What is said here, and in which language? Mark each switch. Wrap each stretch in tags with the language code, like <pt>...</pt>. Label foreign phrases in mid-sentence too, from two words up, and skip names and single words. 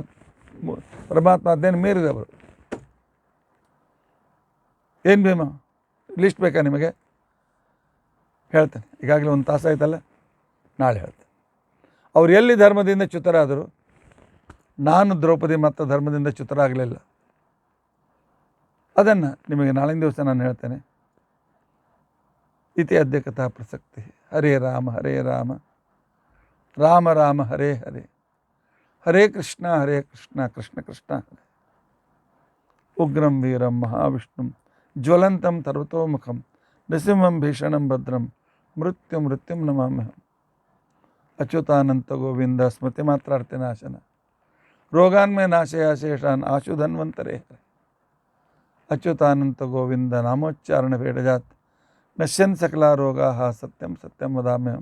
<kn>ಪರಮಾತ್ಮ ಆಜ್ಞೆಯನ್ನು ಮೀರಿದವರು. ಏನು ಭೀಮ ಲಿಸ್ಟ್ ಬೇಕಾ ನಿಮಗೆ? ಹೇಳ್ತೇನೆ. ಈಗಾಗಲೇ ಒಂದು ತಾಸಾಯ್ತಲ್ಲ, ನಾಳೆ ಹೇಳ್ತೇನೆ. ಅವ್ರು ಎಲ್ಲಿ ಧರ್ಮದಿಂದ ಚ್ಯುತರಾದರು? ನಾನು ದ್ರೌಪದಿ ಮತ್ತು ಧರ್ಮದಿಂದ ಚ್ಯುತರಾಗಲಿಲ್ಲ. ಅದನ್ನು ನಿಮಗೆ ನಾಳಿನ ದಿವಸ ನಾನು ಹೇಳ್ತೇನೆ.</kn> <sa>ಇತಿ ಅದ್ಯ ಕಥಾ ಪ್ರಸಕ್ತಿ. ಹರೇ ರಾಮ ಹರೇ ರಾಮ, ರಾಮ ರಾಮ ಹರೇ ಹರೇ, ಹರೇ ಕೃಷ್ಣ ಕೃಷ್ಣ ಕೃಷ್ಣ ಹರೇ. ಉಗ್ರಂ ವೀರಂ ಮಹಾವಿಷ್ಣುಂ ಜ್ವಲಂತಂ ಸರ್ವತೋಮುಖಂ ನೃಸಿಂಹಂ ಭೀಷಣಂ ಭದ್ರಂ ಮೃತ್ಯುಂ ನಮಾಮ್ಯಹಂ. ಅಚ್ಯುತಾನಂತ ಗೋವಿಂದ ಸ್ಮೃತಿ ಮಾತ್ರಾರ್ಥಿನಾಶನ ರೋಗಾನ್ಮೇ ನಾಶಯ ಶೇಷಾನ್ ಆಶು ಧನ್ವಂತರೇ ಹರೇ. ಅಚ್ಯುತಾನಂತ ಗೋವಿಂದ ನಾಮೋಚ್ಚಾರಣ ಭೇಡಜಾತ್ ನಶ್ಯನ್ ಸಕಲಾ ರೋಗಾ ಸತ್ಯಂ ಸತ್ಯಂ ವದಾಮ್ಯಹಂ.</sa>